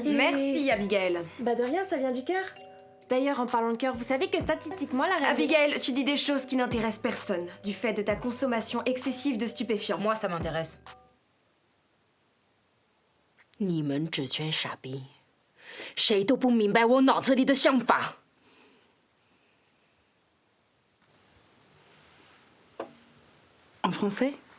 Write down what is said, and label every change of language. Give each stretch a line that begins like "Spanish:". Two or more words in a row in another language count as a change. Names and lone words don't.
French: Merci Abigail. Bah de rien, ça vient du cœur. D'ailleurs, en parlant de cœur, vous savez que statistiquement la réalité... Abigail, tu dis des choses qui n'intéressent personne, du fait de ta consommation excessive de stupéfiants. Moi, ça m'intéresse.
Chinese: 你们只缺傻逼，谁都不明白我脑子里的想法。
French: En français?